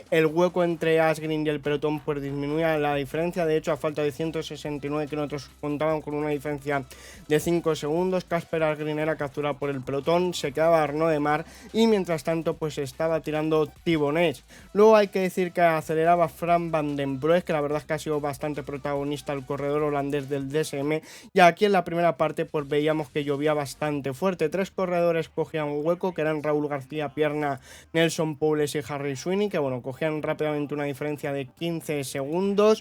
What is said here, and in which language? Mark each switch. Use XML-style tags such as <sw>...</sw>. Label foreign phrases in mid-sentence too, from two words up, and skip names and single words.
<es>El hueco entre Asgreen y el pelotón pues disminuía la diferencia, de hecho a falta de 169 kilómetros contaban con una diferencia de 5 segundos. Kasper Asgreen era capturado por el pelotón, se quedaba Arnaud Démare, y mientras tanto pues estaba tirando Thibonnet. Luego hay que decir que aceleraba Fran van den Broek, que la verdad es que ha sido bastante protagonista el corredor holandés del DSM, y aquí en la primera parte pues veíamos que llovía bastante fuerte. 3 corredores cogían un hueco, que eran Raúl García Pierna, Nelson Powles y Harry Sweeney, que bueno, cogían rápidamente una diferencia de 15 segundos.</es>